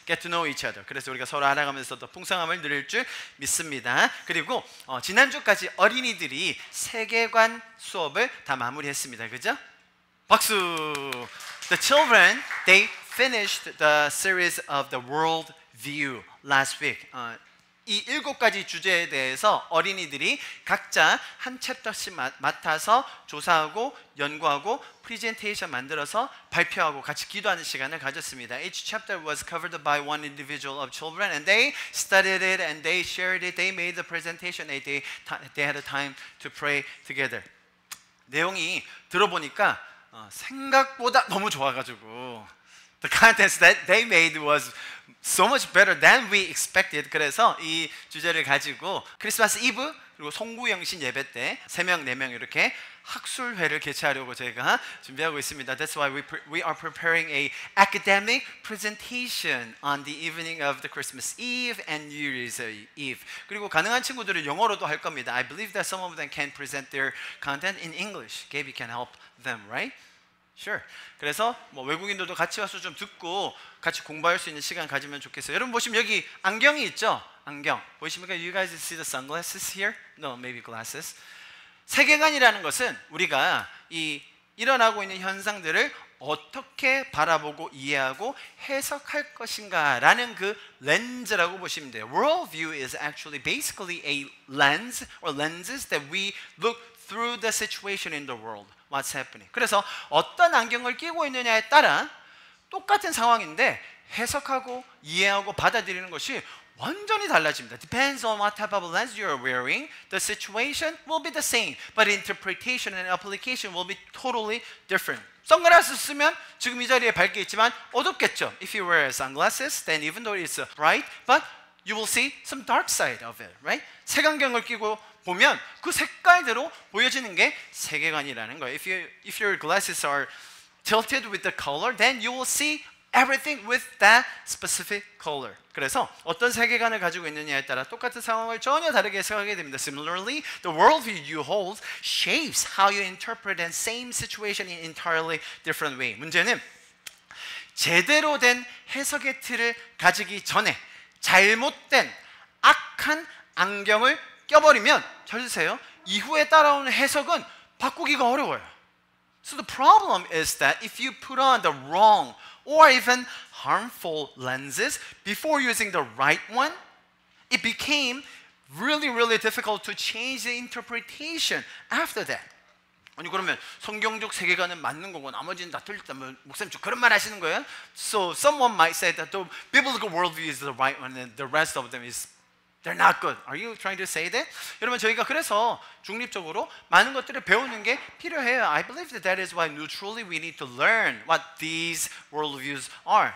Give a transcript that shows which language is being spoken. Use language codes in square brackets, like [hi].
[en] Get to know each other. [ko] 그래서 우리가 서로 알아가면서 더 풍성함을 누릴 줄 믿습니다. 그리고 지난주까지 어린이들이 세계관 수업을 다 마무리했습니다. 그죠? 박수! [en] The children, they finished the series of the world view last week. [ko] 이 7가지 주제에 대해서 어린이들이 각자 한 챕터씩 맡아서 조사하고 연구하고 프레젠테이션 만들어서 발표하고 같이 기도하는 시간을 가졌습니다. [en] Each chapter was covered by one individual of children, and they studied it and they shared it. They made the presentation. They had a time to pray together. [ko] 내용이 들어보니까 생각보다 너무 좋아가지고 [en] the contents that they made was so much better than we expected. [ko] 그래서 이 주제를 가지고 크리스마스 이브 그리고 송구영신 예배 때 3명, 4명 이렇게 학술회를 개최하려고 저희가 준비하고 있습니다. [en] That's why we are preparing a academic presentation on the evening of the Christmas Eve and New Year's Eve. [ko] 그리고 가능한 친구들은 영어로도 할 겁니다. [en] I believe that some of them can present their content in English. Gaby can help them, right? Sure. [ko] 그래서 뭐 외국인들도 같이 와서 좀 듣고 같이 공부할 수 있는 시간 가지면 좋겠어요. 여러분 보시면 여기 안경이 있죠? 안경 보이십니까? [en] You guys see the sunglasses here? No, maybe glasses. [ko] 세계관이라는 것은 우리가 이 일어나고 있는 현상들을 어떻게 바라보고 이해하고 해석할 것인가라는 그 렌즈라고 보시면 돼요. [en] Worldview is actually basically a lens or lenses that we look through the situation in the world. What's happening? [ko] 그래서 어떤 안경을 끼고 있느냐에 따라 똑같은 상황인데 해석하고 이해하고 받아들이는 것이 완전히 달라집니다. [en] Depends on what type of lens you're wearing. The situation will be the same, but interpretation and application will be totally different. [ko] 선글라스 쓰면 지금 이 자리에 밝게 있지만 어둡겠죠. [en] If you wear sunglasses, then even though it's bright, but you will see some dark side of it, right? [ko] 색안경을 끼고 보면 그 색깔대로 보여지는 게 세계관이라는 거예요. [en] If your glasses are tilted with the color, then you will see everything with that specific color. [ko] 그래서 어떤 세계관을 가지고 있느냐에 따라 똑같은 상황을 전혀 다르게 해석하게 됩니다. [en] Similarly, the worldview you hold shapes how you interpret the same situation in entirely different way. [ko] 문제는 제대로 된 해석의 틀을 가지기 전에 잘못된 악한 안경을 껴버리면 잘 드세요. 이후에 따라오는 해석은 바꾸기가 어려워요. [en] So the problem is that if you put on the wrong or even harmful lenses before using the right one, it became really difficult to change the interpretation after that. [ko] 아니 그러면 성경적 세계관은 맞는 거고 나머지는 다 틀렸다면 목사님 저 그런 말 하시는 거예요? [en] So someone might say that the biblical worldview is the right one and the rest of them is they're not good. Are you trying to say that? [ko] 여러분 저희가 그래서 중립적으로 많은 것들을 배우는 게 필요해요. [en] I believe that is why neutrally we need to learn what these worldviews are.